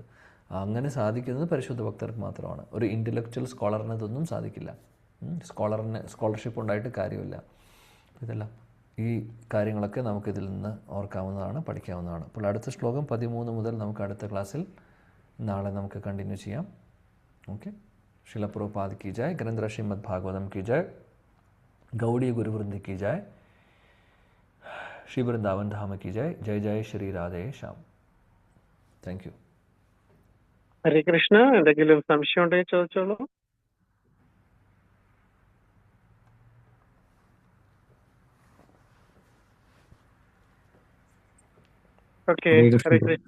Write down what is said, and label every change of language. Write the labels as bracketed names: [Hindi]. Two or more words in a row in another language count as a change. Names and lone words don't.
[Malayalam] അങ്ങനെ സാധിക്കുന്നത് പരിശുദ്ധ ഭക്തർക്ക് മാത്രമാണ്. ഒരു [English] intellectual scholar [Malayalam] ഇതൊന്നും സാധിക്കില്ല. സ്കോളർഷിപ്പ് ഉണ്ടായിട്ട് കാര്യമില്ല. ഇതെല്ലാം ഈ കാര്യങ്ങളൊക്കെ നമുക്കിതിൽ നിന്ന് ഓർക്കാവുന്നതാണ്, പഠിക്കാവുന്നതാണ്. അപ്പോൾ അടുത്ത ശ്ലോകം 13 മുതൽ നമുക്ക് അടുത്ത ക്ലാസ്സിൽ നാളെ നമുക്ക് കണ്ടിന്യൂ ചെയ്യാം. ഓക്കെ. [Hindi] शिला प्रभुपाद की जय, ग्रंथ श्रीमद् भागवतम की जय, गौड़ीय गुरुवृंद की जय, श्री वृंदावन धाम की जय. जय जय श्री राधे श्याम. [English] thank you. [Malayalam] ഹരേ കൃഷ്ണ. എന്തെങ്കിലും സംശയം ഉണ്ടെങ്കിൽ ചോദിച്ചോളൂ. ഓക്കെ. ഹരേ കൃഷ്ണ.